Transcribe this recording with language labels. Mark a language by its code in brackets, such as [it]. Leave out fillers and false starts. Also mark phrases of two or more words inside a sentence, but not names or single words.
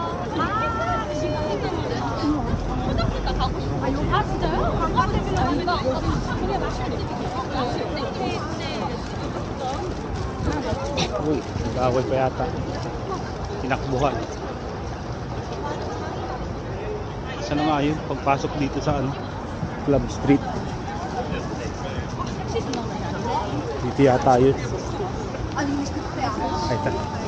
[ko] 화장실 나 가고 싶어. 아 진짜요? 안 가봤어요. 나 그게 맛있는 집이 있어. [tl] Uy, nag-away pa yata. Tinakbuhan. Saan na nga yun? Pagpasok dito sa Club Street. Dito yata yun. Ay, ta.